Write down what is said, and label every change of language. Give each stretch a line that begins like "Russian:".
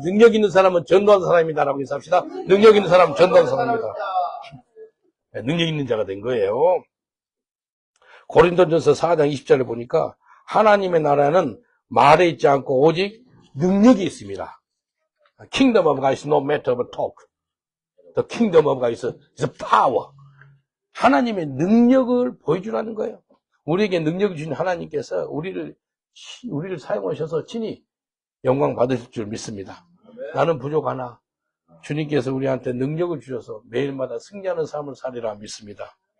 Korean: 능력 있는 사람은 전도하는 사람입니다. 라고 인사합시다. 능력 있는 사람은 전도하는 사람입니다. 능력 있는 자가 된 거예요. 고린도전서 4장 20절에 보니까 하나님의 나라는 말에 있지 않고 오직 능력이 있습니다.
English: Kingdom of God is no matter of talk. The kingdom of God is power.
Korean: 하나님의 능력을 보여주라는 거예요. 우리에게 능력을 주신 하나님께서 우리를 사용하셔서 친히 영광 받으실 줄 믿습니다. 나는 부족하나 주님께서 우리한테 능력을 주셔서 매일마다 승리하는 삶을 살리라 믿습니다.